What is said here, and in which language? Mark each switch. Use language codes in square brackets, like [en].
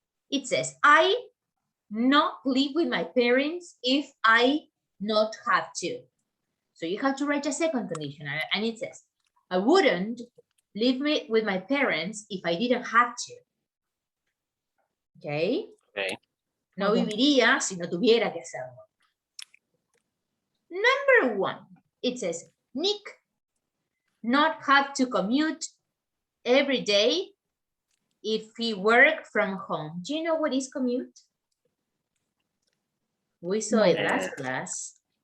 [en] It says, I not live with my parents if I not have to. So you have to write a second condition, and it says, I wouldn't live with my parents if I didn't have to. Okay? Okay. [es] No [en] Okay. [es] viviría si no tuviera que hacerlo. [en] Number 1, it says, Nick not have to commute every day if he work from home. Do you know what is commute? We saw it last class.